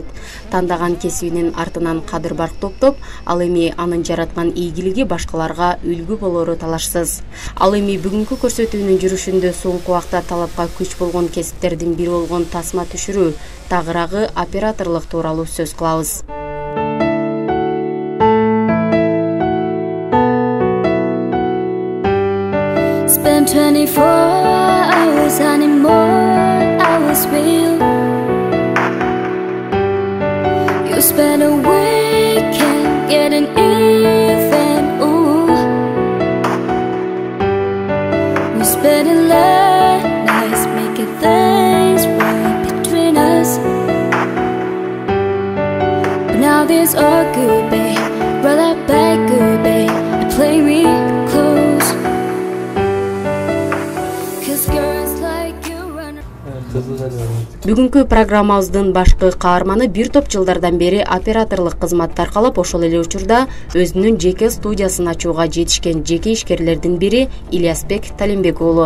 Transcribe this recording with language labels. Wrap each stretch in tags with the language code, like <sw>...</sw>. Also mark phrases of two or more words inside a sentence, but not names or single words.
<ky>Тандаган кесибинин артынан кадыр-барк топтоп, ал эми анын жараткан ийгилиги башкаларга үлгү болору талашсыз. Ал эми бүгүнкү көрсөтүүнүн жүрүшүндө соңку убакта талапка күч болгон кесиптердин бири болгон тасма түшүрүү, тагыраагы операторлук тууралуу сөз кылабыз.</ky> <en>Spend 24 hours, I need more hours with you. You spend a weekend getting even, ooh. We spend it late nights making things right between us. But now there's all good, babe. Roll that back good, babe, and play me close.</en> <ky>Бүгүнкү программабыздын башкы каарманы бир топ жылдардан бери операторлук кызматты аркалап, ошол эле учурда өзүнүн жеке студиясын ачууга жетишкен жеке ишкерлердин бири Ильясбек Талимбек уулу.</ky>